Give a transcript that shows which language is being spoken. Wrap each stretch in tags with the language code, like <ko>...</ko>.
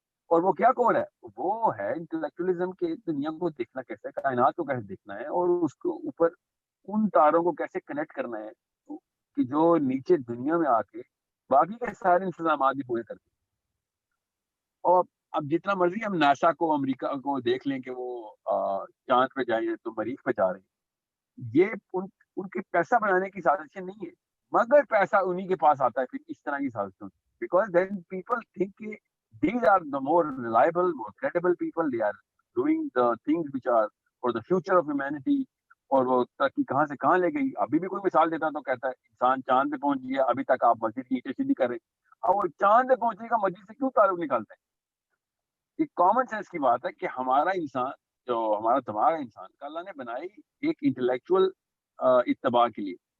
<ur>اور وہ کیا کور ہے؟ وہ ہے انٹلیکچولیزم کے دنیا کو دیکھنا کیسے ہے, کائنات کو کیسے دیکھنا ہے, اور اس کو اوپر ان تاروں کو کیسے کنیکٹ کرنا ہے کہ جو نیچے دنیا میں آ کے باقی کے سارے انتظامات بھی پورے کرتے ہیں. اور اب جتنا مرضی ہم ناسا کو, امریکہ کو دیکھ لیں کہ وہ چاند پہ جائیں تو مریخ پہ جا رہے ہیں, یہ ان کے پیسہ بنانے کی سازشیں نہیں ہے, مگر پیسہ انہی کے پاس آتا ہے پھر اس طرح کی سازشوں سے.</ur> <en>Because then people think کہ these are the more reliable, more credible people. They are doing the things which are for the future of humanity.</en> <ur>اور وہ ترقی کہاں سے کہاں لے گئی. ابھی بھی کوئی مثال دیتا تو کہتا ہے انسان چاند پہ پہنچ گیا, ابھی تک آپ مسجد کی اینٹیں سیدھی کر رہے ہیں. اب وہ چاند پہ پہنچنے کا مسجد سے کیوں تعلق نکالتے ہیں؟ یہ کامن سینس کی بات ہے کہ ہمارا انسان جو ہمارا دماغ ہے انسان کا, اللہ نے بنائی ایک انٹلیکچوئل اتباع کے لیے.</ur>